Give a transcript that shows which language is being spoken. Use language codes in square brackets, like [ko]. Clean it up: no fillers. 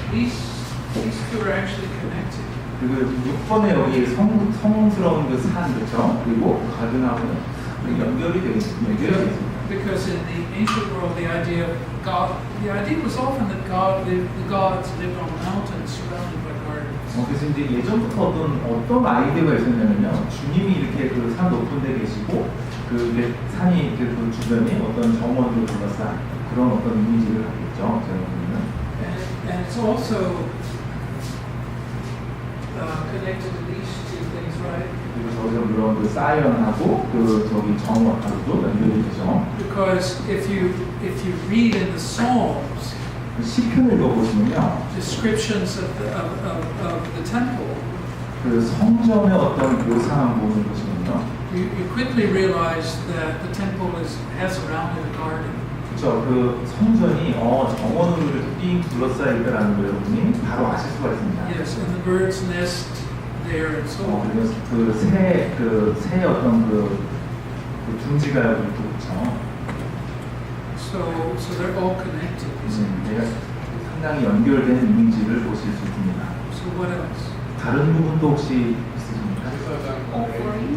[en] These two are actually connected. [ko] 그리고 6번에 여기 성스러운 그 산 그렇죠? 그리고 가든하고는 연결이 되어 있습니다. [en] Because in the ancient world, the idea was often that the gods lived on mountains surrounded by gardens. [ko] 그래서 이제 예전부터 어떤 아이디어가 있었냐면요, 주님이 이렇게 그 산 높은 데 계시고 그 산이 그 주변에 어떤 정원으로 둘러싼 그런 어떤 이미지를 갖고 있죠. [en] And it's also connected to these two things, right? [ko] 그리고 저기서 물론 그 사이언하고 그 저기 정원하고도 연결이 되죠. [en] Because if you read in the Psalms [ko] 시편을 읽어보시면요, [en] descriptions of the temple, [ko] 그 성전의 어떤 묘사한 부분을 보시면요, [en] you quickly realize that the temple has around it a garden. [ko] 그렇죠. 그 성전이 정원으로 이렇게 삥 둘러싸여 있다라는 걸 여러분이 바로 아실 수가 있습니다. [en] Yes, and the birds nest there and so on. [ko] 그리고 새 어떤 그 둥지가 여기 있고 그렇죠. [en] So they're all connected. [ko] 상당히 연결된 이미지를 보실 수 있습니다. [en] So what else? [ko] 다른 부분도 혹시 있으십니까?